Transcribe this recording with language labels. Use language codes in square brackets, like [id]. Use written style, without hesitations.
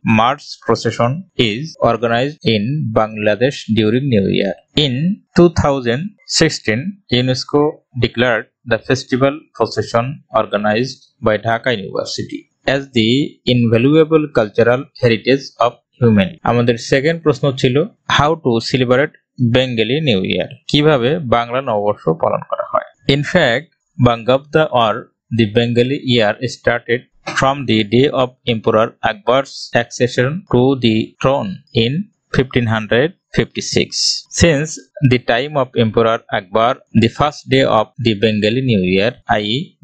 [en] March procession is organized in Bangladesh during New Year. In 2016, UNESCO declared the festival procession organized by Dhaka University as the invaluable cultural heritage of humanity. [bn] আমাদের second প্রশ্ন ছিল [en] how to celebrate Bengali new year, [bn] কিভাবে বাংলা নববর্ষ পালন করা হয়। [en] In fact, Bangabda or the Bengali year started from the day of Emperor Akbar's accession to the throne in 1556. Since the time of Emperor Akbar, the first day of the Bengali New Year, i.e.